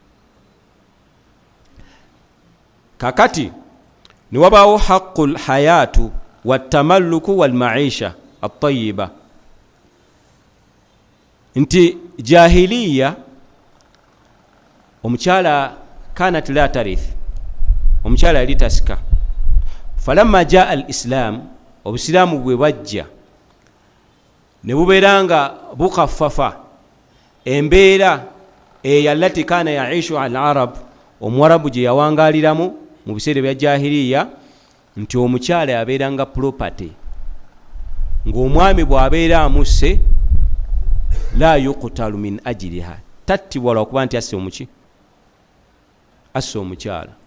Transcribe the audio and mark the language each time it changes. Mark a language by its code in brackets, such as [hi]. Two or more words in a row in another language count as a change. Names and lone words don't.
[lg] Kakati ne wabaawo [ar] حق الحياة والتملك والمعيشة الطيبة, [lg] nti jahiliya omukyala [ar] كانت لا ترث, [lg] omukyala yali tasika. [ar] فلما جاء الإسلام, [lg] obusiraamu bwe bwajja ne bubeera nga bukaffafa embeera eyo [ar] التي كان يعيش العرب, [lg] omuwarabu gye yawangaaliramu mu biseera bya jahiliya, nti omukyala yabeeranga property, ng'omwami bw'abeera amusse [ar] لا يقتل من أجلها, [lg] tattibwa lwakuba nti asse omuki asse omukyala.